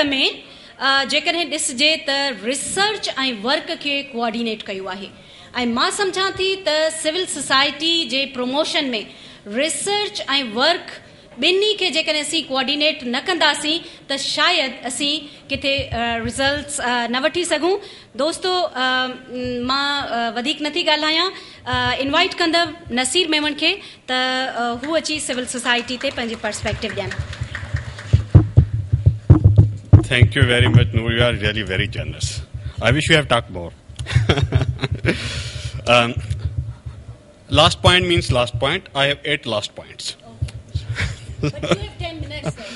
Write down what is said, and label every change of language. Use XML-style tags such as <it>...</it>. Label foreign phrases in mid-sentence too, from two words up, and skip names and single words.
<sd>में जेकॾहिं ॾिसजे त रिसर्च ऐं वर्क खे कोऑर्डिनेट कयो आहे ऐं मां सम्झां थी त</sd> <en>civil society</en> <sd>जे प्रमोशन में रिसर्च ऐं वर्क ॿिन्ही खे जेकॾहिं असीं कोऑर्डिनेट न कंदासीं त शायदि असीं किथे रिज़ल्ट्स न वठी सघूं दोस्तो मां वधीक नथी ॻाल्हायां इनवाइट कंदमि नसीर मेमण खे त हू अची सिविल सोसाइटी ते पंहिंजी पर्सपेक्टिव ॾियनि</sd> <en>Thank you very much, Noor. You are really very generous. I wish you have talked more. Last point means last point. I have 8 last points. Okay. But you have 10 minutes then.</en>